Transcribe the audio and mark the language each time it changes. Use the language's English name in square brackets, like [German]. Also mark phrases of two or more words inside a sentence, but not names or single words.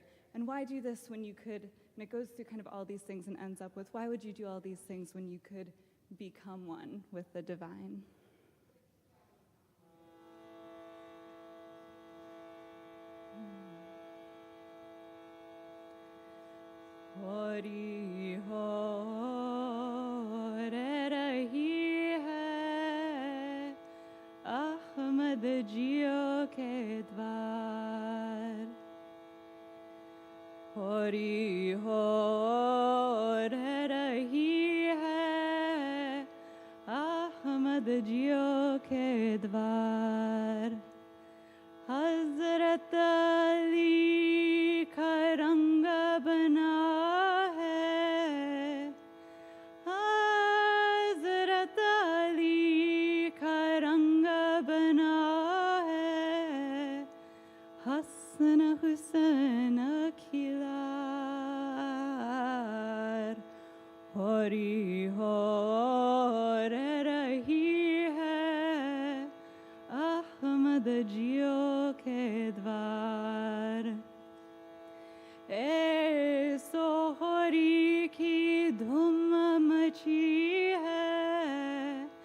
[English] And why do this when you could, and it goes through kind of all these things and ends up with, why would you do all these things when you could become one with the divine? [Hindi] होरी हो रे रही है अहमद जियो के द्वार होरी हो रे रही है अहमद जियो के द्वार हज़रत अली का रंग बना है हज़रत अली का रंग बना है हसन हुसैन खिलार हरि हो रे रही है अहमद जियो के द्वार ए सोहरी की धूम मची है